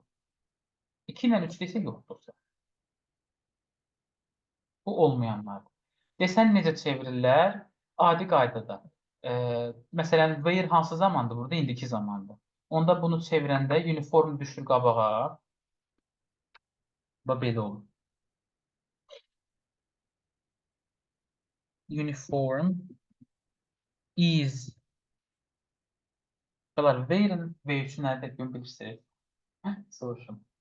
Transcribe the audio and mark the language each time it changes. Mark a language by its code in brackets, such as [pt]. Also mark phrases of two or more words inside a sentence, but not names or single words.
[az] 2 ilə 3-də isə yoxdursa. Bu olmayanlardır. Desən necə çevirirlər? Adi qaydada. Məsələn, wear hansı zamandır burada? İndiki zamandır. Onda bunu çevirəndə uniform düşür qabağa. Belə olur. [en] Uniform is. [az] Wear-in V3-ü nədir? Bilirsiniz. Soruşum.